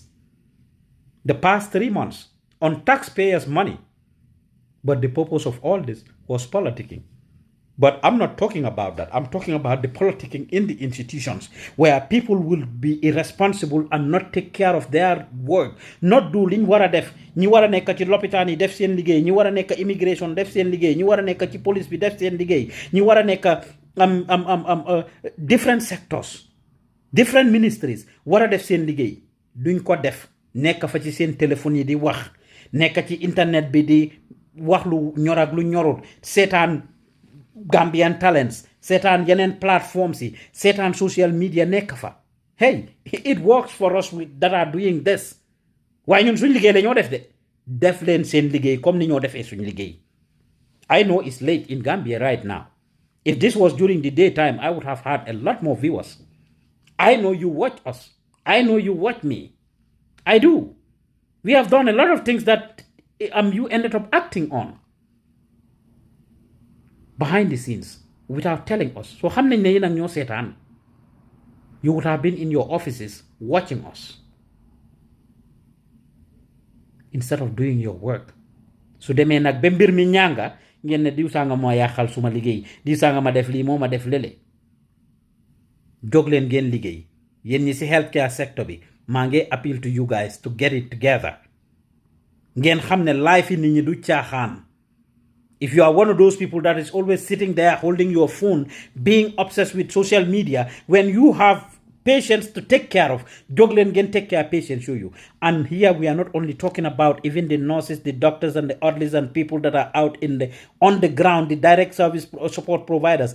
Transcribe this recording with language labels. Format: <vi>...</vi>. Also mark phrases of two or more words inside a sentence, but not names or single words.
<en>The past 3 months, on taxpayers' money. But the purpose of all this was politicking. But I'm not talking about that. I'm talking about the politicking in the institutions where people will be irresponsible and not take care of their work. Not do</en> <wo>liñ wara def. Ñi wara nekk ci lopitaan yi def seen liggéey. Ñi wara nekk immigration def seen liggéey. Ñi wara nekk ci police bi def seen liggéey. Ñi wara nekk</wo> <en>different sectors, different ministries</en> <wo>wara def seen liggéey. Duñ ko def. Nekk fa ci seen téléphone yi di wax. Nekk ci internet bi di wax lu ñor ak lu ñorul. Seetaan Gambian talents, seetaan yeneen platforms yi, seetaan</wo> <en>social media</en> <wo>nekk fa.</wo> <en>Hey, it works for us that are doing this.</en> <wo>Waaye ñun suñ liggéey la ñoo def de. Def leen seen liggéey comme ni ñoo defee suñ liggéey.</wo> <en>I know it's late in Gambia right now. If this was during the daytime, I would have had a lot more viewers. I know you watch us. I know you watch me. I do. We have done a lot of things that you ended up acting on. Behind the scenes, without telling us.</en> <wo>So xam nañ ne yéen ak ñoo seetaan.</wo> <en>You would have been in your offices watching us. Instead of doing your work.</en> <wo>Su demee nag ba mbir mi ñanga ngeen ne diw sanga moo yàqal suma liggéey. Diw sanga ma def lii moo ma def lele. Jóg leen ngeen liggéey. Yéen ñi si</wo> <en>healthcare sector</en> <wo>bi maa ngi</wo> <en>appeal to you guys to get it together.</en> <wo>Ngeen xam ne life yi nit ñi du caaxaan.</wo> <en>If you are one of those people that is always sitting there holding your phone, being obsessed with social media, when you have patients to take care of, Joglen can take care of patients show you. And here we are not only talking about even the nurses, the doctors and the orderlies and people that are out on the ground, the direct service support providers.</en>